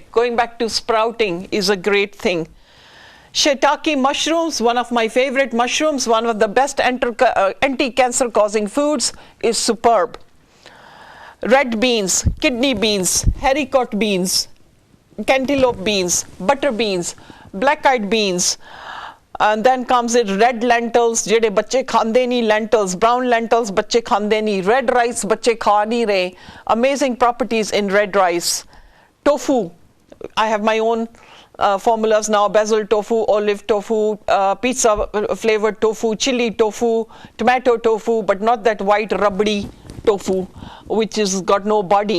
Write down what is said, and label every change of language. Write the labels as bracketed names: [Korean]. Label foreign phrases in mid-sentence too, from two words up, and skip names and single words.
[English] Going back to sprouting is a great thing. Shiitake mushrooms, one of my favorite mushrooms, one of the best anti-cancer causing foods, is superb. Red beans, kidney beans, haricot beans, cantaloupe beans, butter beans, black-eyed beans, and then comes it red lentils, [Punjabi] ਜਿਹੜੇ ਬੱਚੇ ਖਾਂਦੇ ਨਹੀਂ, [English] lentils, brown lentils [Punjabi] ਬੱਚੇ ਖਾਂਦੇ ਨਹੀਂ, [English] red rice [Punjabi] ਬੱਚੇ ਖਾ ਨਹੀਂ ਰਹੇ. [English] Amazing properties in red rice. Tofu, I have my own formulas now: basil tofu, olive tofu, pizza flavored tofu, chili tofu, tomato tofu, but not that white rubbery tofu which is got no body.